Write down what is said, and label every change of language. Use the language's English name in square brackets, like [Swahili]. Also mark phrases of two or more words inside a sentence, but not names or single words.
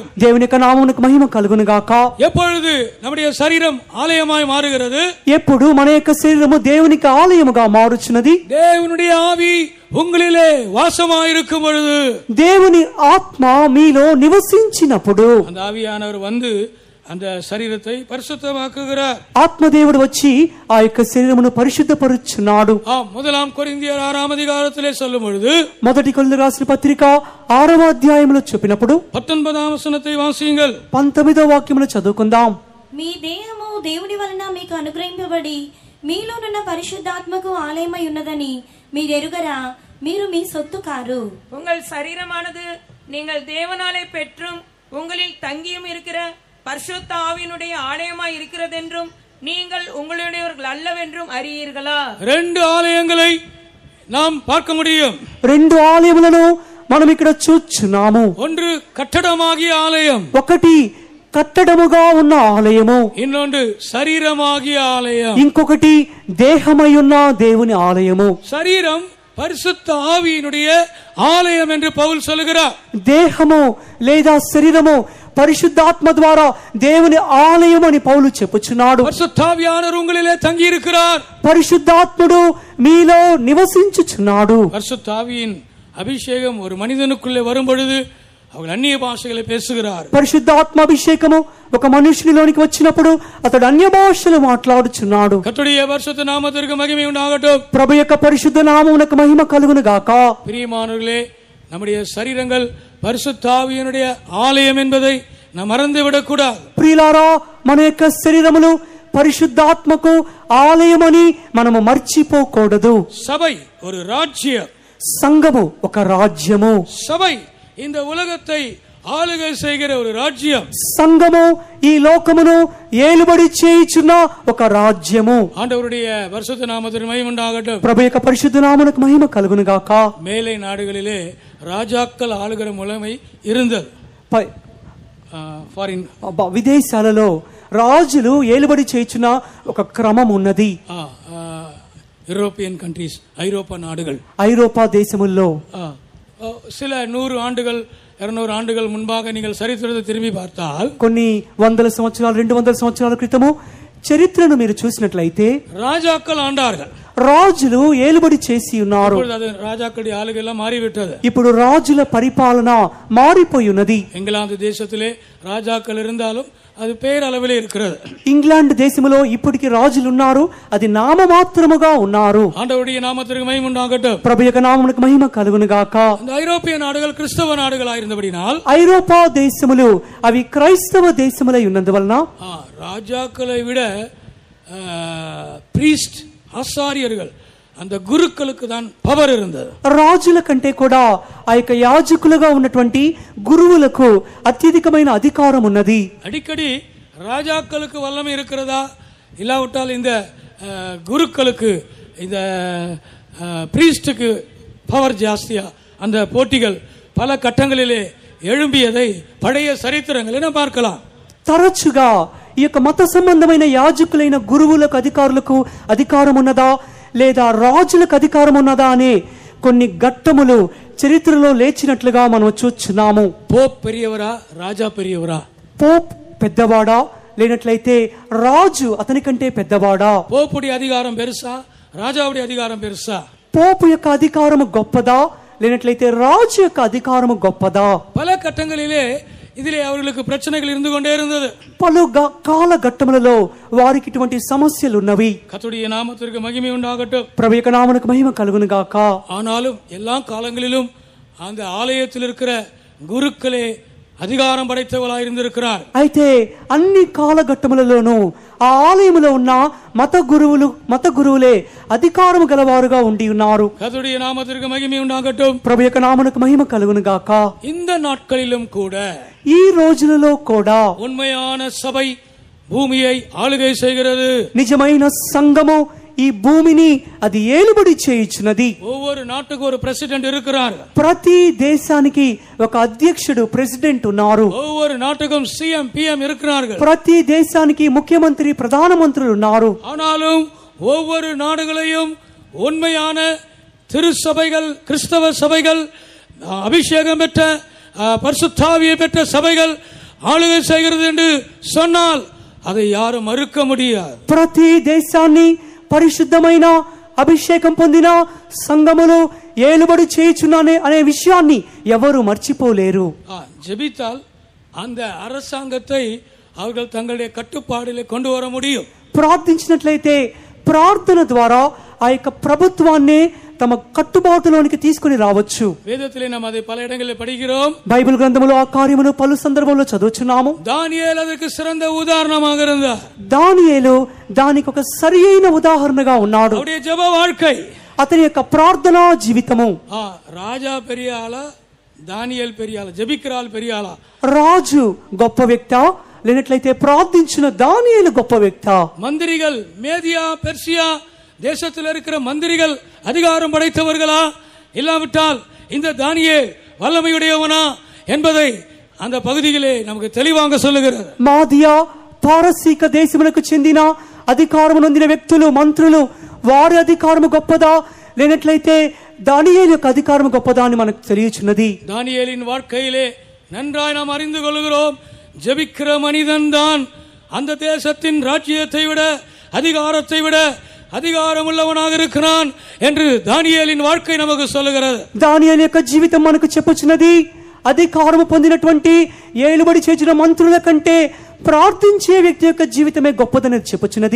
[Telugu] దేవుని యొక్క నామమునకు మహిమ కలుగును గాక. [Tamil] எப்பொழுது நம்முடைய சரீரம் ஆலயமாய் மாறுகிறது? [Telugu] ఎప్పుడు మన యొక్క శరీరము దేవునికి ఆలయముగా మారుచున్నది? [Tamil] தேவனுடைய ஆவி உங்களிலே வாசமாயிருக்கும் பொழுது, [Telugu] దేవుని ఆత్మ మీలో నివసించినప్పుడు [Tamil] அந்த ஆவியானவர் வந்து அந்த சரீரத்தை பரிசுத்தமாக்குகிறார். [Telugu] ఆత్మదేవుడు వచ్చి ఆ యొక్క శరీరమును పరిశుద్ధపరుచున్నాడు. [Tamil] முதலாம் கொரிந்தியர் 6వ அதிகாரத்திலே சொல்லும் பொழுது, [Telugu] మొదటి కొరింథీయులకు రాసిన పత్రిక 6వ అధ్యాయములో చెప్పినప్పుడు [Tamil] 19வ வசனத்தை வாசியுங்கள். [Telugu] 19వ వాక్యమును చదువుకుందాం. మీ దేహము దేవుని వలన మీకు అనుగ్రహింపబడి మీలోనున్న పరిశుద్ధాత్మకు ఆలయమై ఉన్నదని మీరు ఎరుగరా? మీరు మీ సొత్తు కారు. [Tamil] உங்கள் சரீரமானது நீங்கள் தேவனாலே பெற்றும் உங்களில் தங்கியும் இருக்கிற பரிசுத்த ஆவியினுடைய ஆலயமாய் இருக்கிறதென்றும் நீங்கள் உங்களுடையவர்கள் அல்லவென்றும் அறியீர்களா? ரெண்டு ஆலயங்களை நாம் பார்க்க முடியும். [Telugu] రెండు ఆలయములను మనం ఇక్కడ చూచున్నాము. [Tamil] ஒன்று கட்டடமாகிய ஆலயம், [Telugu] ఒకటి కట్టడముగా ఉన్న ఆలయము, [Tamil] இன்னொன்று சரீரமாகிய ஆலயம். [Telugu] ఇంకొకటి దేహమై ఉన్న దేవుని ఆలయము. [Tamil] சரீரம் பரிசுத்த ஆவியினுடைய ஆலயம் என்று பவுல் சொல்லுகிறார். [Telugu] దేహము లేదా శరీరము పరిశుద్ధాత్మ ద్వారా దేవుని ఆలయం అని పౌలు చెప్పుచున్నాడు. [Tamil] பரிசுத்த ஆவியானவர் உங்களிலே தங்கி இருக்கிறார். [Telugu] పరిశుద్ధాత్ముడు మీలో నివసించుచున్నాడు. [Tamil] பரிசுத்த ஆவியின் அபிஷேகம் ஒரு மனிதனுக்குள்ளே வரும் பொழுது அவர்கள் அந்நிய భాషகளை பேசுகிறார். [Telugu] పరిశుద్ధాత్మ అభిషేకము ఒక మనుషునిలోనికి వచ్చినప్పుడు అతడు అన్య భాషలు మాట్లాడుచున్నాడు. [Tamil] கர்த்தருடைய பரிசுத்த நாமத்திற்கு மகிமை உண்டாகட்டும். [Telugu] ప్రభు యొక్క పరిశుద్ధ నామమునకు మహిమ కలుగును గాక. [Tamil] பிரியமானவர்களே, நம்முடைய சரீரங்கள் பரிசுத்த ஆவியினுடைய ஆலயம் என்பதை நாம் மறந்துவிடக் கூடாது. [Telugu] ప్రియులారా, మన యొక్క శరీరములు పరిశుద్ధాత్మకు ఆలయమని మనము మర్చిపోకూడదు. [Tamil] சபை ஒரு ராஜ்யம். [Telugu] సంఘము ఒక రాజ్యము. [Tamil] சபை இந்த உலகத்தை ஆளுகை செய்கிற ஒரு ராஜ்யம். [Telugu] సంఘము ఈ లోకమును ఏలుబడి చేయుచున్న ఒక రాజ్యము. [Tamil] ஆண்டவருடைய பரிசுத்த நாமத்திற்கு மகிமை உண்டாகட்டும். [Telugu] ప్రభు యొక్క పరిశుద్ధ నామమునకు మహిమ కలుగును గాక. [Tamil] மேலை நாடுகளிலே ராஜாக்கள் ஆளுகிற முறைமை இருந்தது. ஃபாரின் [Telugu] విదేశాలలో రాజులు ఏలుబడి చేయుచున్న ఒక క్రమం ఉన్నది. [English] European countries, [Tamil] ஐரோப்பா நாடுகள், [Telugu] ఐరోపా దేశముల్లో [Tamil] சில 100 ஆண்டுகள் 200 ஆண்டுகள் முன்பாக நீங்கள் சரித்திரத்தை திரும்பி பார்த்தால், [Telugu] కొన్ని 100 సంవత్సరాలు 200 సంవత్సరాల క్రితము చరిత్రను మీరు చూసినట్లయితే [Tamil] ராஜாக்கள் ஆண்டார்கள். [Telugu] రాజులు ఏలుబడి చేసి ఉన్నారు. [Tamil] ராஜாக்களுடைய ஆளுகை எல்லாம் மாறிவிட்டது. [Telugu] ఇప్పుడు రాజుల పరిపాలన మారిపోయి ఉన్నది. [Tamil] இங்கிலாந்து தேசத்திலே ராஜாக்கள் இருந்தாலும் அது பேரளவிலே இருக்கிறது. [Telugu] ఇంగ్లాండ్ దేశములో ఇప్పటికి రాజులు ఉన్నారు, అది నామమాత్రముగా ఉన్నారు. [Tamil] ஆண்டவருடைய நாமத்திற்கு மகிமை உண்டாகட்டும். [Telugu] ప్రభు యొక్క నామమునకు మహిమ కలుగును గాక. [Tamil] இந்த ஐரோப்பிய நாடுகள் கிறிஸ்தவ நாடுகளாக இருந்தபடினால், [Telugu] ఐరోపా దేశములు అవి క్రైస్తవ దేశములై ఉన్నందువలన [Tamil] ராஜாக்களை விட பிரீஸ்ட், ஆசாரியர்கள், அந்த குருக்களுக்கு தான் பவர் இருந்தது. [Telugu] రాజుల కంటే కూడా ఆ యొక్క యాజకులుగా ఉన్నటువంటి గురువులకు అత్యధికమైన అధికారం ఉన్నది. [Tamil] அடிக்கடி ராஜாக்களுக்கு வல்லமை இருக்கிறதா, இல்லாவிட்டால் இந்த குருக்களுக்கு, இந்த பிரீஸ்டுக்கு பவர் ஜாஸ்தியா, அந்த போட்டிகள் பல கட்டங்களிலே எழும்பியதை பழைய சரித்திரங்களை நாம் பார்க்கலாம். [Telugu] తరచుగా ఈ యొక్క మత సంబంధమైన యాజకులైన గురువులకు అధికారులకు అధికారం ఉన్నదా లేదా రాజులకు అధికారం ఉన్నదా అనే కొన్ని ఘట్టములు చరిత్రలో లేచినట్లుగా మనం చూస్తున్నాము. [Tamil] போப் பெரியவரா, ராஜா பெரியவரா? [Telugu] పోప్ పెద్దవాడా లేనట్లయితే రాజు అతని కంటే పెద్దవాడా? [Tamil] போப்புடைய அதிகாரம் பெருசா, ராஜாவுடைய அதிகாரம் பெருசா? [Telugu] పోపు యొక్క అధికారం గొప్పదా లేనట్లయితే రాజు యొక్క అధికారము గొప్పదా? [Tamil] பல கட்டங்களிலே இதிலே அவர்களுக்கு பிரச்சனைகள் இருந்து கொண்டே இருந்தது. [Telugu] పలు కాలఘట్టములలో వారికి ఇటువంటి సమస్యలు ఉన్నవి. [Tamil] கர்த்தருடைய நாமத்திற்கு மகிமை உண்டாகட்டும். [Telugu] ప్రభు యొక్క నామమునకు మహిమ కలుగును గాక. [Tamil] ஆனாலும் எல்லா காலங்களிலும் அந்த ஆலயத்தில் இருக்கிற குருக்களே அதிகாரம் படைத்தவர்களாக இருந்திருக்கிறார். [Telugu] అయితే అన్ని కాలఘట్టములలోనూ ఆ ఆలయములో ఉన్న మత గురువులే అధికారము గలవారుగా ఉండి ఉన్నారు. [Tamil] கர்த்தருடைய நாமத்திற்கு மகிமை உண்டாகட்டும். [Telugu] ప్రభు యొక్క నామమునకు మహిమ కలుగును గాక. [Tamil] இந்த நாட்களிலும் கூட [Telugu] ఈ రోజులలో కూడా [Tamil] உண்மையான சபை பூமியை ஆளுகை செய்கிறது. [Telugu] నిజమైన సంఘము ఈ భూమిని అది ఏలుబడి చేయుచున్నది. [Tamil] ஒவ்வொரு நாட்டுக்கு ஒரு பிரசிடென்ட் இருக்கிறார். [Telugu] ప్రతి దేశానికి ఒక అధ్యక్షుడు ప్రెసిడెంట్ ఉన్నారు. [Tamil] ஒவ்வொரு நாட்டுக்கும் [English] CM PM [Tamil] இருக்கிறார்கள். [Telugu] ప్రతి దేశానికి ముఖ్యమంత్రి ప్రధానమంత్రులు ఉన్నారు. [Tamil] ஆனாலும் ஒவ்வொரு நாடுகளையும் உண்மையான திருச்சபைகள், கிறிஸ்தவ சபைகள், அபிஷேகம் பெற்ற பரிசுத்தாவியை பெற்ற சபைகள் ஆளுகை செய்கிறது என்று சொன்னால் அதை யாரும் மறுக்க முடியாது. [Telugu] ప్రతి దేశాన్ని పరిశుద్ధమైన అభిషేకం పొందిన సంఘములు ఏలుబడి చేయుచున్నానే అనే విషయాన్ని ఎవరు మర్చిపోలేరు. [Tamil] ஜெபித்தால் அந்த அரசாங்கத்தை அவர்கள் தங்களுடைய கட்டுப்பாடிலே கொண்டு வர முடியும். [Telugu] ప్రార్థించినట్లయితే ప్రార్థన ద్వారా ఆ యొక్క ప్రభుత్వాన్ని తమ కట్టుబాటులోనికి తీసుకుని రావచ్చు. [Tamil] వేదத்திலே நாம் அதை பல இடங்களில் படிக்கிறோம். [Telugu] బైబిల్ గ్రంథములో ఆ కార్యమును పలు సందర్భంలో చదువుచున్నాము. [Tamil] దానియేలు அதற்கு சிறந்த உதாரணமாக இருந்தார். [Telugu] దానియేలు దానికి ఒక సరియైన ఉదాహరణగా ఉన్నాడు. [Tamil] அவருடைய ஜெப வாழ்க்கை, [Telugu] అతని యొక్క ప్రార్థనా జీవితము. [Tamil] రాజా பெரிய ஆளா, దానియేలు பெரிய ஆளா, ஜெபிக்கிறாள் பெரிய ஆளா? [Telugu] రాజు గొప్ప వ్యక్త, లేనట్లయితే ప్రార్థించిన దానియేలు గొప్ప వ్యక్త? [Tamil] மந்திரிகள், மேதியா பெர்சியா தேசத்தில் இருக்கிற மந்திரிகள் அதிகாரம் படைத்தவர்களா, இல்லாவிட்டால் இந்த தானியேல் வல்லமையுடையவனா என்பதை அந்த பகுதியிலே நமக்கு தெளிவாக சொல்லுகிறது. మాదియా పారసీక దేశములకు చెందిన అధికారము నొందిన వ్యక్తులు, మంత్రులు, వారి అధికారము గొప్పదా, లేనట్లయితే దానియేలు యొక్క అధికారము గొప్పదా అని మనకు తెలియచున్నది. தானியேலின் வாழ்க்கையிலே நன்றாய் நாம் அறிந்து கொள்கிறோம். ஜெபிக்கிற மனிதன் தான் அந்த தேசத்தின் ராஜ்யத்தை விட, அதிகாரத்தை விட அதிகாரம் உள்ளவனாக இருக்கிறான் என்று தானியேலின் வாழ்க்கை நமக்கு சொல்லுகிறது. [Telugu] దానియేలు యొక్క జీవితం మనకు చెప్పుచున్నది, అధికారము పొందినటువంటి ఏలుబడి చేసిన మంత్రుల కంటే ప్రార్థించే వ్యక్తి యొక్క జీవితమే గొప్పదని చెప్పుచున్నది.